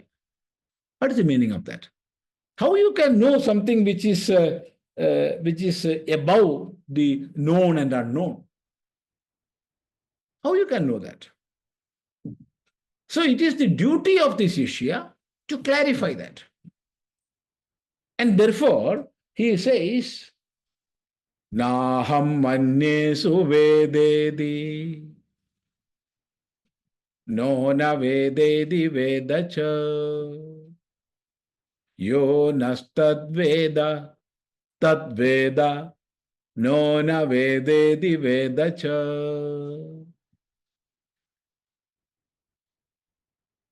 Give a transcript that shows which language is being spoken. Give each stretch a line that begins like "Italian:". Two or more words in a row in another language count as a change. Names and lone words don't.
English: What is the meaning of that? How you can know something which is above the known and unknown? How you can know that? So it is the duty of the Shishya to clarify that. And therefore, he says,
Sanskrit: nāhaṃ manye suvedeti, nūnaṃ vedeti vedacha, yo nastadveda, tadveda, nūnaṃ vedeti vedacha.